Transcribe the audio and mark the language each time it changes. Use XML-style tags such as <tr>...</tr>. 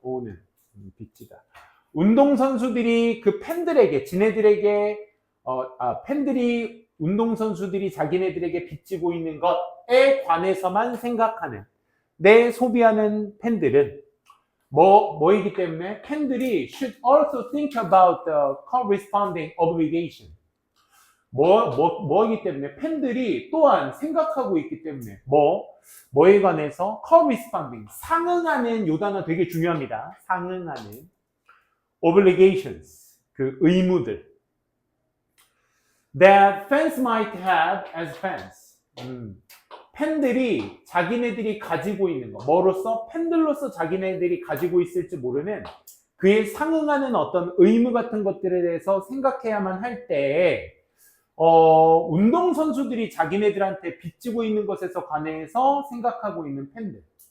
<ko>오는 빚지다. 운동선수들이 그 팬들에게 지네들에게 팬들이 운동선수들이 자기네들에게 빚지고 있는 것에 관해서만 생각하는 내 소비하는 팬들은 뭐이기 때문에 팬들이</ko> <en>should also think about the corresponding obligation.</en> <ko>뭐이기 때문에 팬들이 또한 생각하고 있기 때문에 뭐에 관해서 corresponding 상응하는 요 단어 되게 중요합니다. 상응하는</ko> <en>obligations</en> <ko>그 의무들</ko> <en>that fans might have as fans.</en> <ko>팬들이 자기네들이 가지고 있는 거 뭐로서 팬들로서 자기네들이 가지고 있을지 모르는 그에 상응하는 어떤 의무 같은 것들에 대해서 생각해야만 할 때 운동선수들이 자기네들한테 빚지고 있는 것에서 관해서 생각하고 있는 팬들.</ko>